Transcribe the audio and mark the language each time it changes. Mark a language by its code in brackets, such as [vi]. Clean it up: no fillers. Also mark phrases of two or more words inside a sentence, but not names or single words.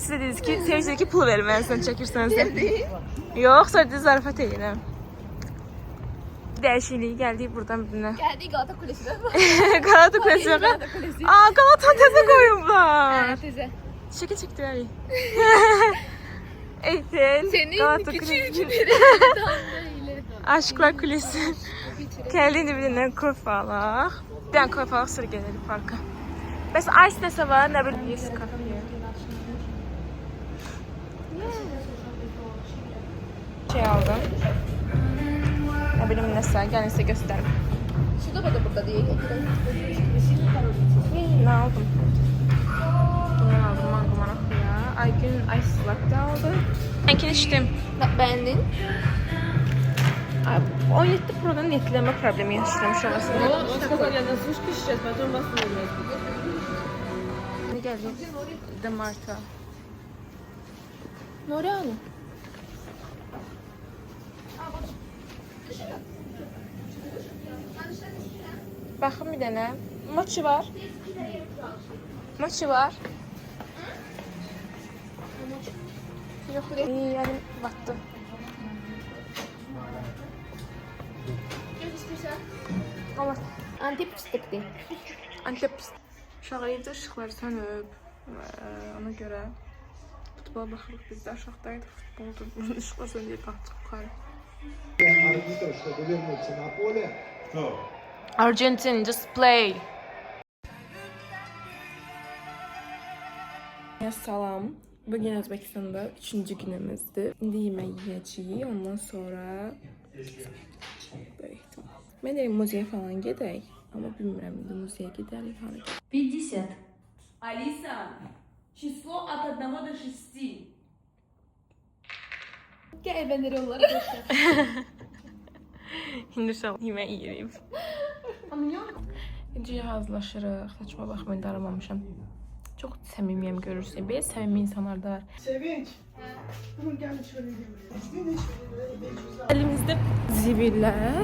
[az] Siz də dediniz ki, sevirsiniz ki, pul verməlisən çəkirsənsə. Yox, sonra da zarafat edirəm. Dəyişikliyi gəldik buradan birinə. Gəldik Galata Kulesi'də. Galata Kulesi yox. Galata Kulesi. Aa, Galata təzə qoyublar. Tezə. Şəkil çəkdirərik. Eytel. [tr] Senin küçük gibi. Aşklar Kulesi. [az] Gəldiyini birindən kofe alaq. Bir dənə kofe alaq, sonra gələrik parka. Bəs ice nəsə var, nə bilim. Yes, kafe. Şey aldım. Nə bilim nəsə, gəlin sizə göstərim. [tr] Şurada da burada diye. [az] Nə aldım? Bundan aldım, mango marakuya. Aygün [en] ice latte [az] aldı. Sənkini içdim. [tr] Beğendin? [az] 17 Pro'dan netləmə problemi yaşayıram şu aslında. [tr] Ne geldi? De Marta. Nuriani. [az] Baxın bir dənə. Mochi var. Mochi var. Yox, yəni batdı. [tr] Çok istiyorsan. Allah. Antep fıstıklı. [az] Antep uşaq evdə ışıqları sönüb. Ona görə futbola baxırıq. Biz də aşağıdayıq. Futbolda ışıqlar sönüb qalxdıq yuxarı. [it] Arbitro sta governo Napoli. [en] Argentina, just play. [az] Salam. Bugün Özbekistan'da 3. günümüzdür. İndi yemək yiyəcəyik. [tr] Ondan sonra böyle ihtimal. [az] Mən deyim muzeyə falan gedək. Amma bilmirəm indi muzeyə gedərik. 50. [ru] Алиса, число от 1 до 6. [tr] Gel ben nereye olarak? [az] İndi uşaq yemək yeyirik. İndi hazırlaşırıq. Saçma baxmayın, daramamışam. Çox səmimiyəm görürsün. Belə səmimi insanlar da var. Sevinç. [tr] Bugün gelmiş şöyle gidiyoruz. [az] Elimizdə zibillər.